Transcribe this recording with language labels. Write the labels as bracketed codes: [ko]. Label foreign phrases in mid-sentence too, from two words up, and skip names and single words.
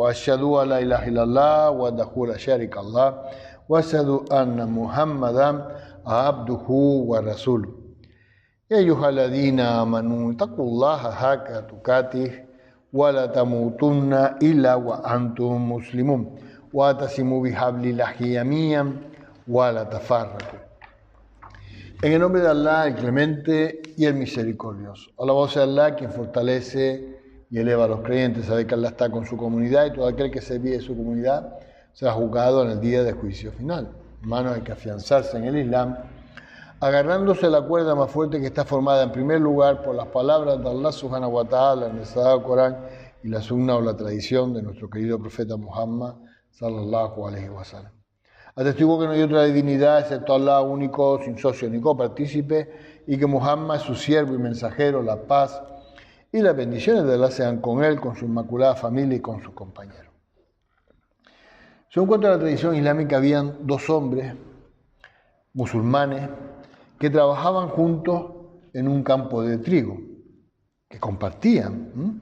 [ar] وأشهد أن لا إله إلا الله وحده لا شريك له وأشهد أن محمدا عبده ورسوله. يا أيها الذين آمنوا اتقوا الله حق تقاته ولا تموتن إلا وأنتم مسلمون واعتصموا بحبل الله جميعا ولا تفرقوا. [es] En el nombre de Allah, el clemente y el misericordioso. Alabado sea Allah, quien fortalece y eleva a los creyentes. Sabe que Allah está con su comunidad y todo aquel que se olvide de su comunidad será juzgado en el día del juicio final. Hermanos, hay que afianzarse en el Islam, agarrándose la cuerda más fuerte que está formada en primer lugar por las palabras de Allah [ar] سبحانه وتعالى [es] en el Sagrado Corán y la sunna o la tradición de nuestro querido profeta Muhammad [ar] صلى الله عليه وسلم. [es] Atestigo que no hay otra divinidad excepto Allah único, sin socio ni copartícipe, y que Muhammad es su siervo y mensajero, la paz y las bendiciones de Allah sean con él, con su inmaculada familia y con sus compañeros. Según cuenta la tradición islámica, habían dos hombres musulmanes que trabajaban juntos en un campo de trigo, que compartían.